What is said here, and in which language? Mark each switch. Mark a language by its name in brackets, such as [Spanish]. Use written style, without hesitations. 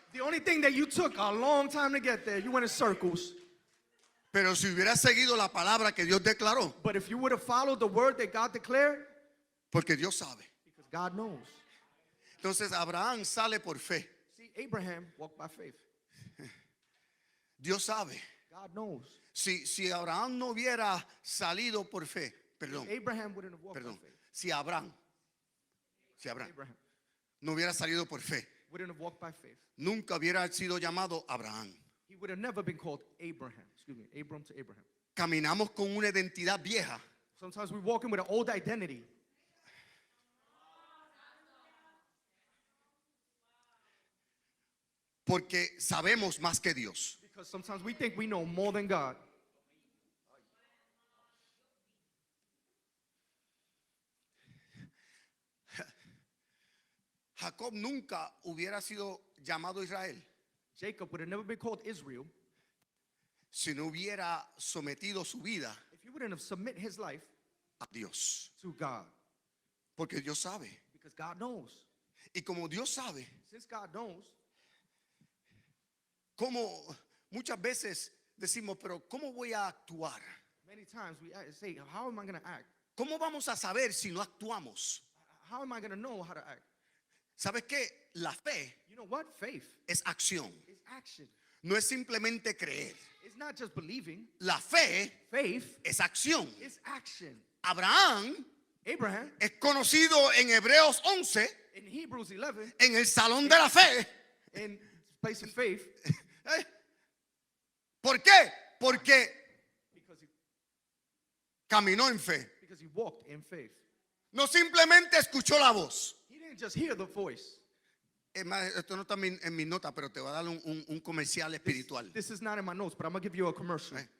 [English] The only thing that you took a long time to get there, you went in circles. [Spanish] Pero si hubieras seguido la palabra que Dios declaró, [English] But if you would have followed the word that God declared, [Spanish] porque Dios sabe. [English] because God knows. [Spanish] Entonces Abraham sale por fe. [English] See, Abraham walked by faith. [Spanish] Dios sabe. [English] God knows. [Spanish] Si Abraham no hubiera salido por fe, perdón, [English] Abraham wouldn't have walked [Spanish] perdón. [English] by faith. [Spanish] Si Abraham [English] Abraham [Spanish] no hubiera salido por fe, [English] wouldn't have walked by faith. [Spanish] nunca hubiera sido llamado Abraham. [English] He would have never been called Abraham. Excuse me, Abram to Abraham. [Spanish] Caminamos con una identidad vieja [English] Sometimes we walk in with an old identity [Spanish] porque sabemos más que Dios. [English] because sometimes we think we know more than God. [Spanish] Jacob nunca hubiera sido llamado Israel [English] Jacob would have never been called Israel [Spanish] si no hubiera sometido su vida [English] if he wouldn't have submit his life [Spanish] a Dios. [English] to God. [Spanish] Porque Dios sabe. [English] Because God knows. [Spanish] Y como Dios sabe, [English] Since God knows, [Spanish] como muchas veces decimos, pero ¿cómo voy a actuar? [English] many times we say, how am I going to act? [Spanish] ¿Cómo vamos a saber si no actuamos? [English] How am I going to know how to act? [Spanish] ¿Sabes qué? La fe [English] You know what? Faith [Spanish] es acción. [English] is action. [Spanish] No es simplemente creer. [English] It's not just believing. [Spanish] La fe [English] Faith [Spanish] es acción. [English] is action. [Spanish] Abraham [English] Abraham, [Spanish] es conocido en Hebreos 11 [English] in Hebrews 11, [Spanish] en el salón de la fe. [English] in place of faith, [Spanish] ¿Eh? ¿Por qué? Porque [English] because [Spanish] caminó en fe. [English] he walked in faith. [Spanish] No simplemente escuchó la voz. [English] He didn't just hear the voice. [Spanish] Es más, esto no está en mi nota, pero te voy a dar un comercial espiritual. [English] This is not in my notes, but I'm going to give you a commercial.